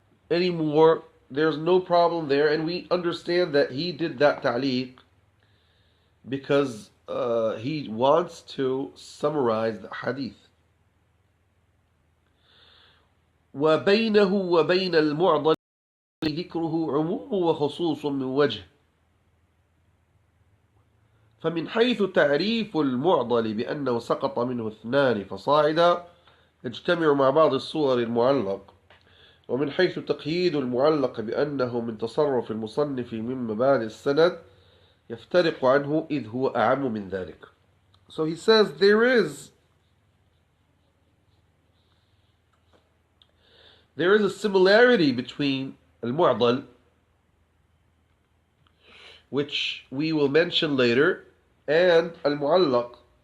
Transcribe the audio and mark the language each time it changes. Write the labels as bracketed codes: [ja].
[en] Anymore, there's no problem there, and we understand that he did that ta'liq because he wants to summarize the hadith. [ar] وبينه وبين المعضل ذكره عموم وخصوص من وجه. فمن حيث تعريف المعضل بأنه سقط منه اثنان فصاعدا يجتمع مع بعض الصور المعلق، ومن حيث تقييد المعلق بأنه من تصرف المصنف من مبادئ السند يفترق عنه إذ هو أعم من ذلك. [en] So he says there is a similarity between al-mu'dal, which we will mention later, and al-mu'allaq.